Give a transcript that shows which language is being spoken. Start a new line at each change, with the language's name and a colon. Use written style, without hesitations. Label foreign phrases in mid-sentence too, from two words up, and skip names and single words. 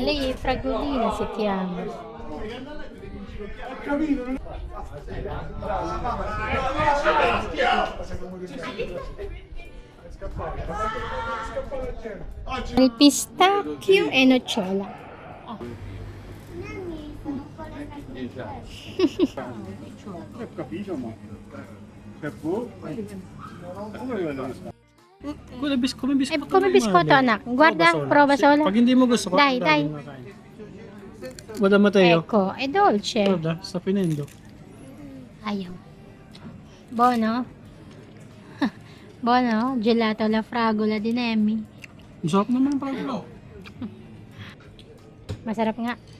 Italian: Lei è Fragolina si chiama. Il pistacchio e nocciola. Come biscotto. Come biscotto anak. Guarda, prova sola.
Filipino: Pag hindi mo gusto,
Italian: Dai, dai. Guarda Matteo. Ecco, è dolce. Guarda, sta finendo. Ayaw. Buono? Buono? Gelato alla fragola di Nemi.
Filipino: Ang sarap naman pala. Masarap nga.